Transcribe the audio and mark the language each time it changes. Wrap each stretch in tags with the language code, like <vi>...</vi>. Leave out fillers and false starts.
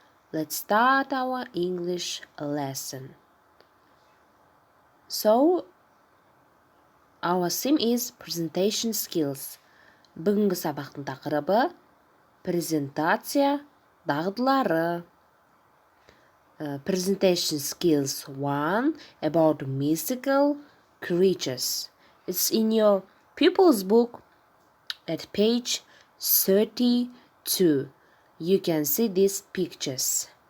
<en>Let's start our English lesson. So, our theme is presentation skills.</en> <kk>Бүгінгі сабақтың тақырыбы презентация дағдылары.</kk> <en>Presentation skills 1 about mythical creatures. It's in your pupils book at page 32. You can see these pictures.</en>